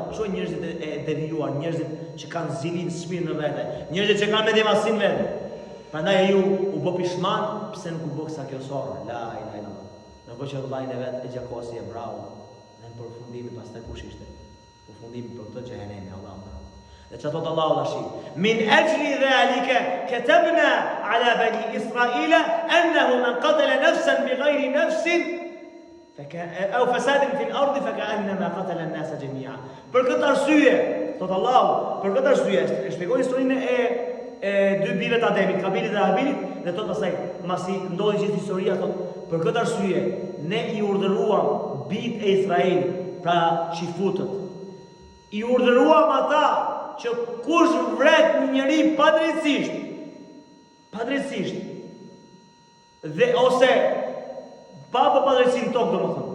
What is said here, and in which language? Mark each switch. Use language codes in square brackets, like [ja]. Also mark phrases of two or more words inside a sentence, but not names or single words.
[sq] Shoh njerëzit e devijuar, njerëzit që kanë zilin shpirt në vete, njerëzit që kanë me devasin vete. Prandaj ai u bë pishman pse nuk u bë sa kjo sora. [ar] لا إله إلا الله. [sq] Në që vllajën e vet e gjakosi e bravo. Dhe në përfundimi pastaj kush ishte? Përfundimi për këtë xhehenemi Allahu. Dhe që thotë Allahu tashi, [ar] من أجل ذلك كتبنا على بني إسرائيل أنه من قتل نفسا بغير نفس أو فساد في الأرض فكأنما قتل الناس جميعا. [sq] Për këtë arsye, thot Allahu, për këtë arsye e shpjegoi historinë e dy bijve të Ademit, Kabilit dhe Habilit, dhe thot pastaj, masi ndodhi gjithë historia, thot, për këtë arsye ne i urdhëruam bijt e Israel, pra shifutët. I urdhëruam ata që kush vret një njeri padrejtisht, dhe ose pa bë padrejtësi në tokë, domethënë.